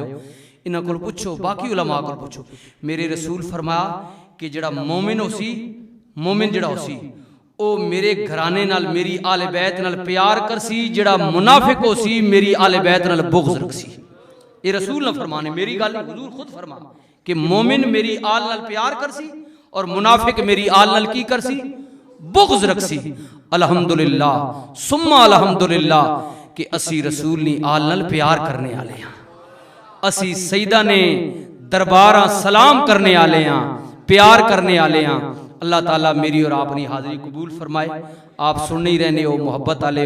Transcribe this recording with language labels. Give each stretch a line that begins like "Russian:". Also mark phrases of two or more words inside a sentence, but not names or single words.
Punjabi: انہاں کول پچھو، باقی علما کول پچھو۔ میرے رسول فرمایا کہ جیہڑا مومن ہوسی، مومن جیہڑا ہوسی او میرے گھرانے نال میری آل بیت نال پیار کرسی، جیہڑا منافق ہوسی میری آل بیت نال بغض رکھسی. یہ رسول نے فرمانے، میری گل حضور خود فرما کہ مومن میری آل نال پیار کرسی اور منافق میری آل نال کی کرسی، بغض رکھسی.
Arabic: الحمد لله ثم الحمد لله
Punjabi: کہ اسی رسول نی آل نال پیار کرنے والے ہاں، اسی سیدہ نے دربارہ سلام کرنے والے ہاں، پیار کرنے والے ہاں. اللہ تعالیٰ میری اور اپنی حاضری قبول فرمائے۔ آپ سن نہیں رہنے ہو، محبت والے